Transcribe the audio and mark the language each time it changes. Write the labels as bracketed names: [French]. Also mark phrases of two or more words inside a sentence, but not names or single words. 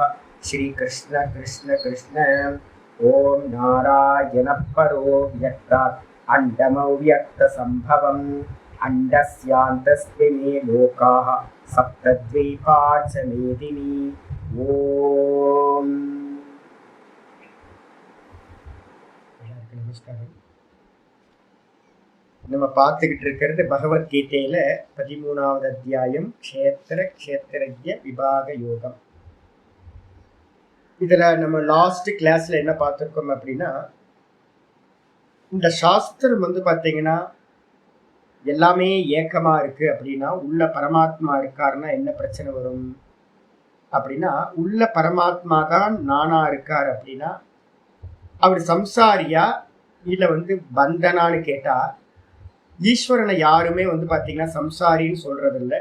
[Sanskrit] श्री कृष्ण कृष्ण कृष्ण। ओम नारायण परो व्यक्तात् अण्डमव्यक्तसम्भवम् अण्डस्यान्तस्मिन् लोकाः सप्तद्वीपा च मेदिनी। [Tamil] ओम நமஸ்காரம். நம்ம பார்த்துக்கிட்டு இருக்கிறது பகவத்கீதையில 13வது அத்தியாயம் க்ஷேத்திரஜ்ய விபாக யோகம். இதுல நம்ம லாஸ்ட் கிளாஸ்ல என்ன பார்த்துருக்கோம் அப்படின்னா, இந்த சாஸ்திரம் பார்த்தீங்கன்னா எல்லாமே ஏக்கமா இருக்கு அப்படின்னா உள்ள பரமாத்மா இருக்காருன்னா என்ன பிரச்சனை வரும் அப்படின்னா, உள்ள பரமாத்மா தான் நானா இருக்கார் அப்படின்னா அவர் சம்சாரியா இல்ல பந்தனான்னு கேட்டா, ஈஸ்வரனை யாருமே பார்த்தீங்கன்னா சம்சாரின்னு சொல்றது இல்லை.